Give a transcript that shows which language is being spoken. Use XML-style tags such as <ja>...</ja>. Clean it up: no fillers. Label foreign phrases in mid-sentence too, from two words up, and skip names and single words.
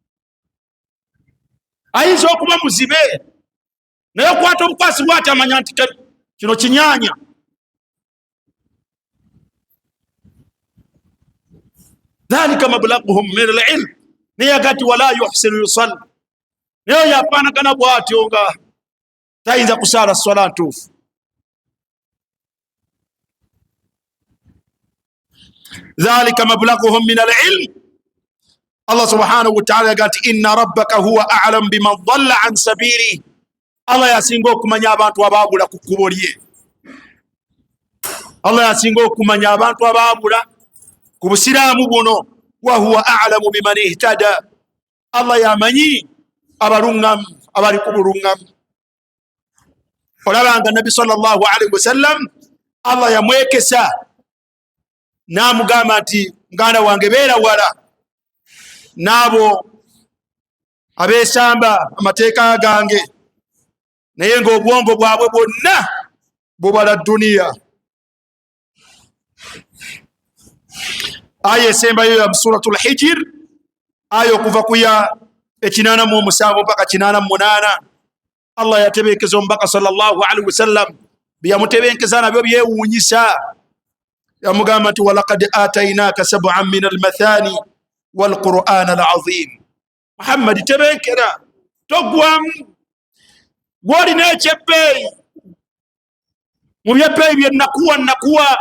<lg>Ayinza okuba muzibe naye okwata obukwasi bwati amanya nti kino kinyaanya.</lg> <ar>ذلك مبلغهم من العلم.</ar> <lg>Naye agati</lg> <ar>ولا يحسن يصلي,</ar> <lg>naye yafaanagana bwatyo nga tayinza kusaala swala ntuufu.</lg> <ar>ذلك مبلغهم من العلم. الله سبحانه وتعالى agati إن ربك هو أعلم بمن ضل عن سبيله.</ar> <lg>Allah yasinga okumanya abantu abaabula ku kkubo lye. Allah yasinga okumanya abantu abaabula ku busiraamu buno.</lg> <ar>وهو أعلم بمن اهتدى.</ar> <lg>Allah yamanyi abalungamu abali ku bulungamu. Olabanga Nabi</lg> <ar>صلى الله عليه وسلم</ar> <lg>Allah yamwekesa n'amugamba nti muganda wange beera wala n'abo abeesamba amateeka gange, naye ng'obwongo bwabwe bwonna bubala duniya. Aya esembayo ya suratul Hijr, aya okuva ku ya 87 mpaka 88. Allah yatebeekeza omubaka</lg> <ar>صلى الله عليه وسلم</ar> <lg>byamutebenkeza nabyo byewuunyisa. Yamugamba nti</lg> <ar>ولقد آتيناك سبعا من المثاني والقرآن العظيم.</ar> <lg>Muhammad tebenkera togwamu gwolina ekyebbeeyi mu byebbeeyi bye nakuwa.</lg>